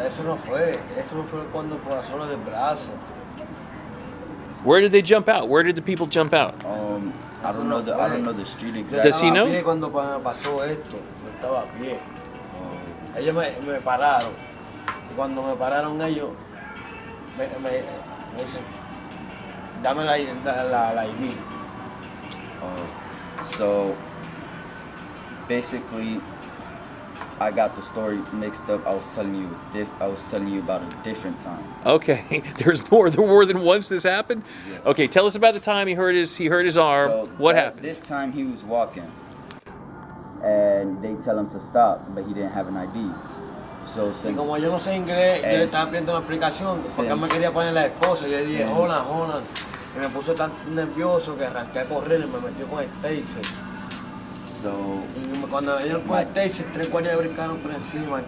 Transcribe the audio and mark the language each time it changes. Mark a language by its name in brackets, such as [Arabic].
[Spanish] Eso no fue cuando por la zona del brazo. [English] Where did they jump out? Where did the people jump out? I don't know the street exactly. Does he know? [Spanish] Estaba a pie cuando pasó esto. Yo estaba a pie. Ellos me pararon. Y cuando me pararon ellos, me dicen, dame la ID. [English] So basically, I got the story mixed up. I was telling you about a different time. Okay, there's more than once this happened. Yeah. Okay, tell us about the time he hurt his arm. So What happened? This time he was walking, and they tell him to stop, but he didn't have an ID. So [Spanish] Y [English] since [Spanish] como yo no sé inglés, yo le estaba pidiendo una explicación porque él me quería poner la esposa. Yo le dije, hola, hola. Y me puse tan nervioso que arranqué a correr y me metió con el taser. Y cuando me dieron con el taser, 3 guardias brincaron por encima.